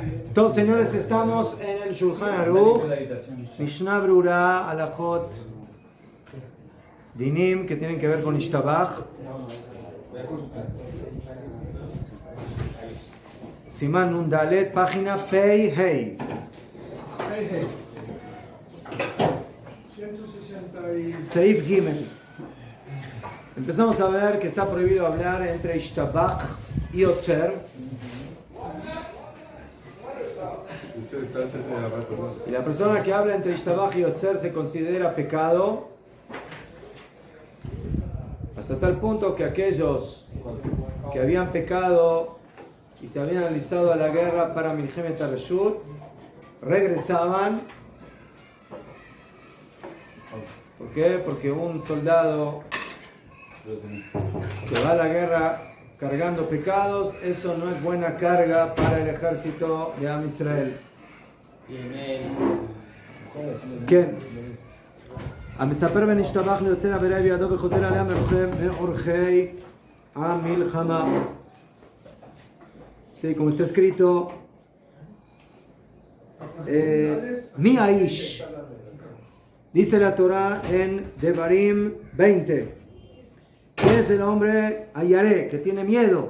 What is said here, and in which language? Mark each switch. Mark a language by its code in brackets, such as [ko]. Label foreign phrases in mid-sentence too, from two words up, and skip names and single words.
[es] Todos señores, estamos en el Shulchan Aruch, Mishnah Brura, Alajot, Dinim, que tienen que ver con Ishtabach. [he] סימן נון דלת, [es] página [he] פה הא. [es] 160. [he] סעיף גימל. [es] Empezamos a ver que está prohibido hablar entre Ishtabach y Otzer. Y la persona que habla entre Ishtabach y Otzer se considera pecado, hasta tal punto que aquellos que habían pecado y se habían alistado a la guerra para [he] מלחמת הרשות [es] regresaban. ¿Por qué? Porque un soldado que va a la guerra cargando pecados, eso no es buena carga para el ejército de Am Israel. [he] כן. המספר ונשתבח ליוצר עבירה בידו וחוזר עליה מאורחי המלחמה. [es] Sí, como está escrito, [he] מי האיש, [es] dice la Torah en Devarim 20. ¿Quién es el hombre Ayaré, que tiene miedo?